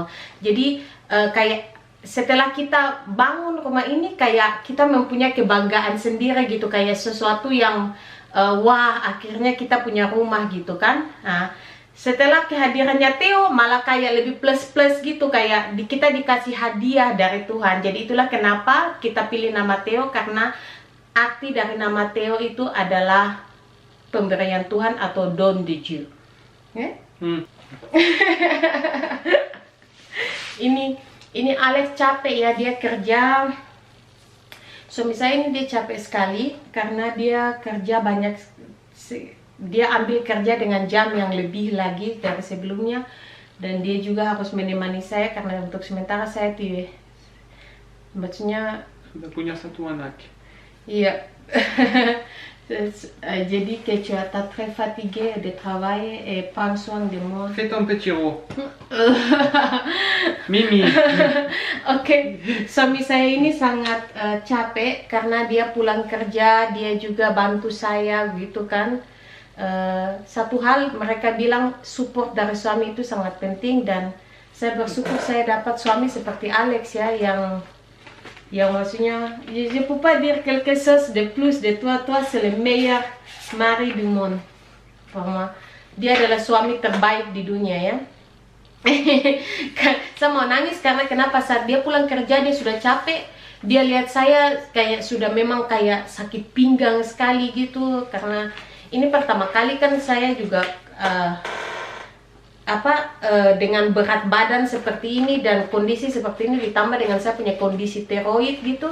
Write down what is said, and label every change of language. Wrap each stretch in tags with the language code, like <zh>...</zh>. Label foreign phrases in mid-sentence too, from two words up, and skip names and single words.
<id>Jadi kayak setelah kita bangun rumah ini, kayak kita mempunyai kebanggaan sendiri gitu, kayak sesuatu yang wah, akhirnya kita punya rumah gitu kan. Nah, setelah kehadirannya Theo malah kayak lebih plus-plus gitu, kayak kita dikasih hadiah dari Tuhan. Jadi itulah kenapa kita pilih nama Theo, karena arti dari nama Theo itu adalah pemberian Tuhan atau</id> <fr>don de Dieu.</fr> <id>Ini Alex capek ya, dia kerja. Suami saya ini dia capek sekali karena dia kerja banyak. Dia ambil kerja dengan jam yang lebih lagi dari sebelumnya, dan dia juga harus menemani saya karena untuk sementara saya maksudnya sudah punya satu anak. Iya.</id> <fr>Jadi que tu es très fatigué de travail et prends soin de moi. Fais ton petit rot. Mimi.</fr> <id>Oke, suami saya ini sangat capek karena dia pulang kerja, dia juga bantu saya gitu kan. Satu hal mereka bilang support dari suami itu sangat penting dan saya bersyukur saya dapat suami seperti Alex ya yang maksudnya</id> <fr>je peux pas dire quelque chose de plus de toi c'est le meilleur mari du monde pour moi.</fr> <id>Dia adalah suami terbaik di dunia ya. Saya mau nangis karena kenapa saat dia pulang kerja dia sudah capek, dia lihat saya kayak sudah memang kayak sakit pinggang sekali gitu karena ini pertama kali kan saya juga dengan berat badan seperti ini dan kondisi seperti ini ditambah dengan saya punya kondisi tiroid gitu.</id>